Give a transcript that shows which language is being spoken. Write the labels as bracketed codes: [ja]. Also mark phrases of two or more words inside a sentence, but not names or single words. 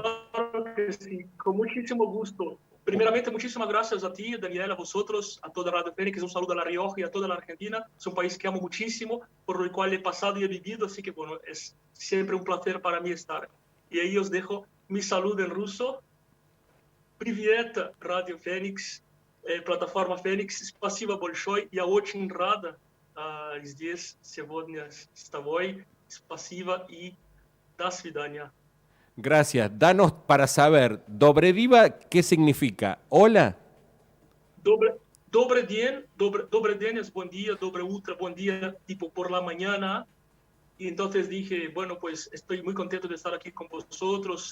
[es] Claro que sí, con muchísimo gusto. Primeramente, muchísimas gracias a ti, Daniel, a vosotros, a toda Radio Fénix, un saludo a La Rioja y a toda la Argentina. Es un país que amo muchísimo, por el cual he pasado y he vivido, así que bueno, es siempre un placer para mí estar. Y ahí os dejo mi saludo en ruso. [ru] Привет, Radio Fénix, платформа Fénix, спасибо большое, я очень рада здесь сегодня с тобой. Спасибо и до свидания. [es] Gracias. Danos para saber, Dobrediva, ¿qué significa? Hola. Dobre día es buen día, dobre ultra, buen día, tipo por la mañana. Y entonces dije, bueno, pues estoy muy contento de estar aquí con vosotros.